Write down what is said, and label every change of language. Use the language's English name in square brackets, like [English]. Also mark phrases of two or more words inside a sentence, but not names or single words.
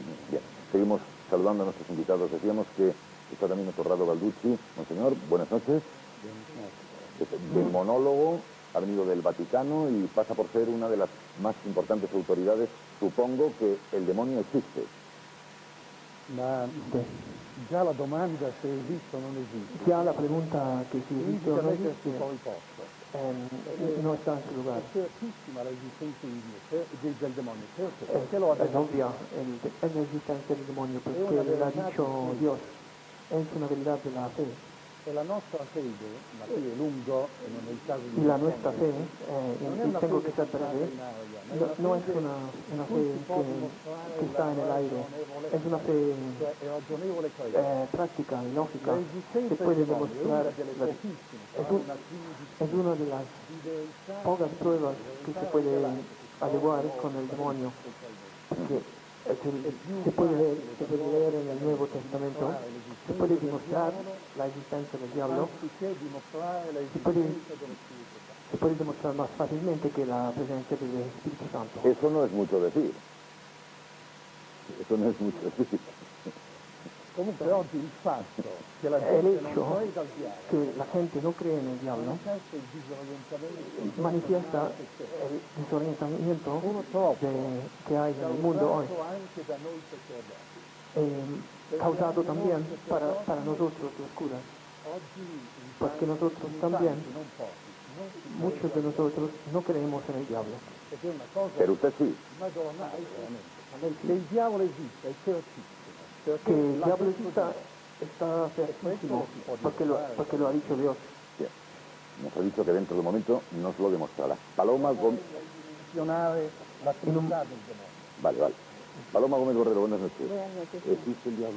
[Spanish] Bien, seguimos saludando a nuestros invitados. Decíamos que está también nuestro Corrado Balducci. Monseñor, buenas noches. Del monólogo, ha venido del Vaticano y pasa por ser una de las más importantes autoridades. Supongo que el demonio existe. [Italian] Ma già la domanda se esiste o non esiste. [Spanish] Ya la pregunta que si existe o no existe no está en su lugar. [Italian] È certissima l'esistenza di Dio, del demonio, perché lo ha [Spanish] Es obvia la existencia del demonio, porque lo ha dicho Dios. Es una verdad de la fe. [Italian] E la nostra fede, ma qui è lungo e non è il caso di... [Spanish] Y la nuestra fe, y tengo que ser breve, no es una fe que está en el aire, es una fe práctica y lógica, que puede demostrar, es una de las pocas pruebas que se puede averiguar con el demonio, porque se puede leer en el Nuevo Testamento, se puede demostrar la existencia del diablo, se puede demostrar más fácilmente que la presencia del Espíritu Santo. Eso no es mucho decir. Eso no es mucho decir. [Italian] Comunque oggi il fatto che la [Spanish] El [Italian] gente non [Spanish] hecho [Italian] può esaltare [Spanish] que la gente no cree en el diablo manifiesta el desorientamiento que hay en el mundo hoy, [Italian] anche da noi sacerdoti. [Spanish] causado también para nosotros los curas, porque nosotros también, muchos de nosotros no creemos en el diablo. [Italian] ed è una cosa... [Spanish] Pero usted sí. [Italian] madornale, veramente. Che il diavolo esista è certissimo. [Spanish] Que el diablo está certísimo, porque lo ha dicho Dios. Bien. Nos ha dicho que dentro de un momento nos lo demostrará. Paloma Gómez... [Italian] La Trinità del demonio. [Spanish] Vale, vale. Paloma Gómez Borrero, buenas noches. Buenas noches. ¿Existe el diablo?